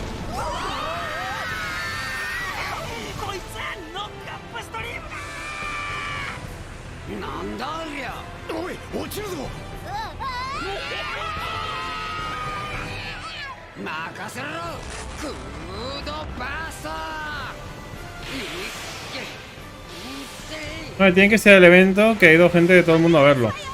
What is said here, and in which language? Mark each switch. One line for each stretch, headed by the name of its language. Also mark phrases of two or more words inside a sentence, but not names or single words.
Japanese: こいつノックアップストリームだ。なんだありゃ。おい、落ちるぞ。任せろ。クードバースト。
Spanish: Vale, tiene que ser el evento que ha ido gente de todo el mundo a verlo.